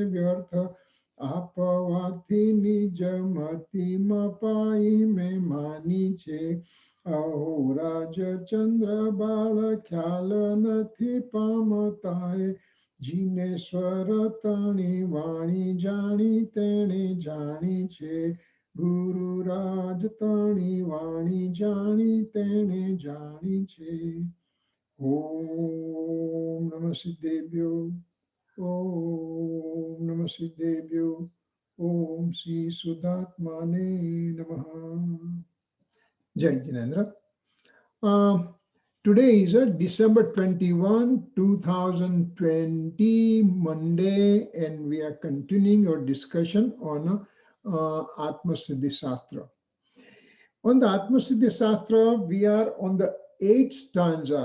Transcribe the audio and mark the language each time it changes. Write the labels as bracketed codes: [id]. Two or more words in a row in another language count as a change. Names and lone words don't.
[gu] Vyartha આપવાથી નિજ મતિ મપાઈ મેં માની છે અહોરાજ ચંદ્ર બાળ ખ્યાલ નથી પામતાએ જીનેશ્વર તણી વાણી જાણી તેણે જાણી છે ગુરુરાજ તણી વાણી જાણી તેણે જાણી છે [sa] ઓમ નમઃ સિદ્ધેભ્યો ॐ नमः सिद्धेभ्यो ॐ श्री शुद्धात्मने नमः. [hi] जय जिनेन्द्र. [en] Today is December 21, 2020, Monday, and we are continuing our discussion on Atmasiddhi Shastra. On the Atmasiddhi Shastra, we are on the 8th stanza.